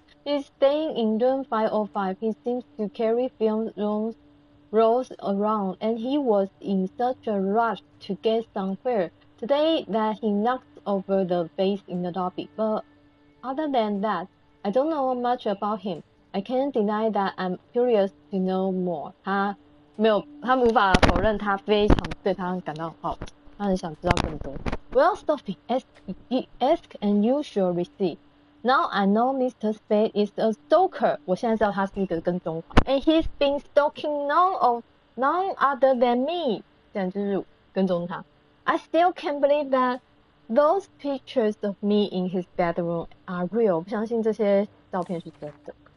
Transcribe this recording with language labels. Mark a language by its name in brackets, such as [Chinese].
[English] He's staying in room 505. He seems to carry film rolls around, and he was in such a rush to get some fare today that he knocked over the vase in the lobby. But other than that, I don't know much about him. I can't deny that I'm curious to know more. [Chinese] 他无法否认他非常对他感到好奇，他很想知道更多。 [English] Well, Sophie, ask and you shall receive. Now I know Mr. Spade is a stalker. [Chinese] 我现在知道他是一个跟踪狂。 [English] And he's been stalking none other than me. [Chinese] 这样就是跟踪他。 [English] I still can't believe that those pictures of me in his bedroom are real. [Chinese] 不相信这些照片是真的。